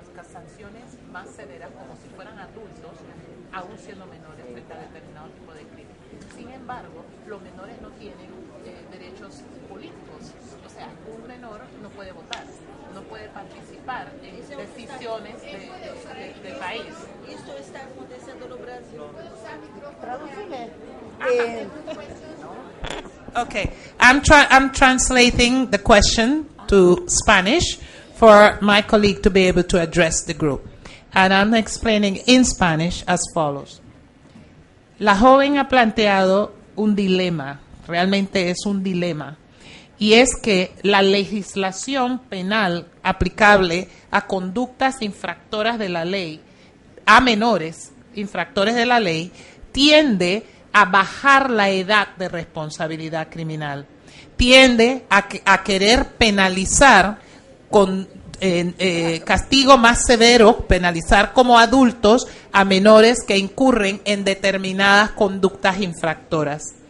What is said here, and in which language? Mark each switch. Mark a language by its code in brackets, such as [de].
[es] Sanciones más severas como si fueran adultos, aún siendo menores frente a determinado tipo de crimen. Sin embargo, los menores no tienen derechos políticos. O sea, un menor no puede votar, no puede participar en decisiones del país. [pt] Isso está acontecendo no Brasil. [en] Okay, I'm translating the question to Spanish for my colleague to be able to address the group. And I'm explaining in Spanish as follows. [es] La joven ha planteado un dilema, realmente es un dilema, y es que la legislación penal aplicable a conductas infractoras de la ley, a menores infractores de la ley, tiende a bajar la edad de responsabilidad criminal, tiende a querer penalizar con castigo más severo, penalizar como adultos a menores que incurren en determinadas conductas infractoras.